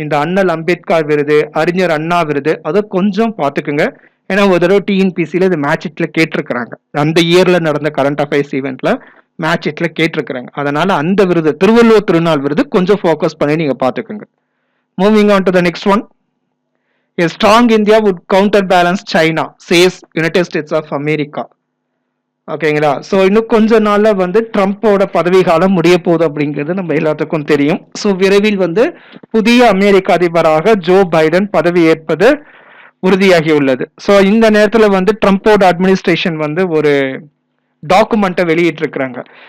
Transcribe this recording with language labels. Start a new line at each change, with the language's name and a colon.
Tamil: இந்த அண்ணல் அம்பேத்கர் விருது, அறிஞர் அண்ணா விருது, அதை கொஞ்சம் பார்த்துக்குங்க. ஏன்னா ஒரு தடவை TNPCல இது மேட்ச் இட்ல கேட்டிருக்கிறாங்க. அந்த இயர்ல நடந்த கரண்ட் அஃபேர்ஸ் ஈவெண்ட்ல மேட்ச் இட்ல கேட்டிருக்கிறாங்க. அதனால அந்த விருது, திருவள்ளுவர் திருநாள் விருது, கொஞ்சம் ஃபோக்கஸ் பண்ணி நீங்க பார்த்துக்குங்க.
English: Moving on to the next one. A strong India would counterbalance China, says United States of America.
Tamil: ஓகேங்களா? ஸோ இன்னும் கொஞ்ச நாள்ல வந்து ட்ரம்ப்போட பதவி காலம் முடிய போகுது அப்படிங்கிறது நம்ம எல்லாத்துக்கும் தெரியும். ஸோ விரைவில் வந்து புதிய அமெரிக்க அதிபராக ஜோ பைடன் பதவி ஏற்பது உறுதியாகி உள்ளது. ஸோ இந்த நேரத்துல வந்து ட்ரம்ப்போட அட்மினிஸ்ட்ரேஷன் வந்து ஒரு டாக்குமெண்ட்டை வெளியிட்டிருக்கிறாங்க.